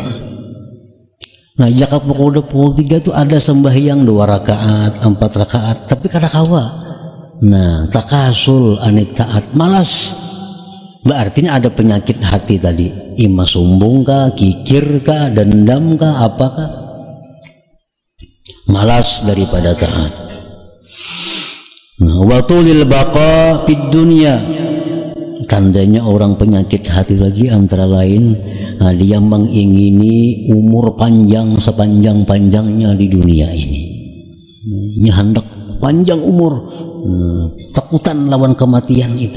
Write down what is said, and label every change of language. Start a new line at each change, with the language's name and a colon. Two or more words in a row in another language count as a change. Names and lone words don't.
Banjar: Jika pukul 3 tuh ada sembahyang 2 rakaat, 4 rakaat, tapi kada kawa.
Arabic: تكاسل عن الطاعة, malas.
Banjar: Berarti ada penyakit hati tadi, imma sombong kah, kikir kah, dendam kah, apakah? Malas daripada taat.
Arabic: وطول البقاء في الدنيا.
Banjar: Tandanya orang penyakit hati lagi antara lain, dia mengingini umur panjang sepanjang-panjangnya di dunia ini. Ini hendak panjang umur, takutan lawan kematian itu.